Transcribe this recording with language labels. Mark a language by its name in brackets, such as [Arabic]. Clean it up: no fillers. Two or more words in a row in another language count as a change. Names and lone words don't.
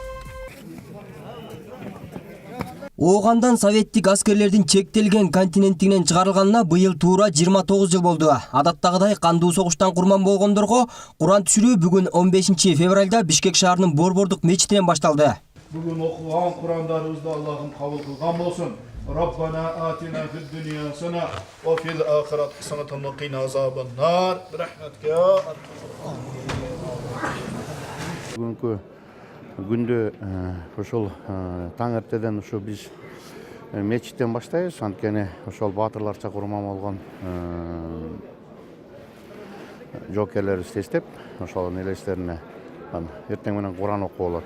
[Kyrgyz] Оогандан советтик аскерлердин чектелген континенттигинен чыгарылганына быйыл туура 29 жыл болду. Адаттагыдай кандуу согуштан курман болгондорго Куран түшүрүү бүгүн 15 февралда Бишкек шаарынын Борбордук мечитинен башталды. Бүгүн окуган Курандарыбызды Аллахым кабыл кылган болсун. [Arabic] ربنا آتنا في الدنيا حسنة وفي الآخرة حسنة وقنا عذاب النار. رحمتك يا [Kyrgyz] Бүгүнкү күндө ошол таң эртеден ушу биз мечиттен баштайбыз. Анткени ошол баатырларча курман болгон жоокерлерибизди эстеп, ошолордун элестерине эртең менен Куран окуу болот.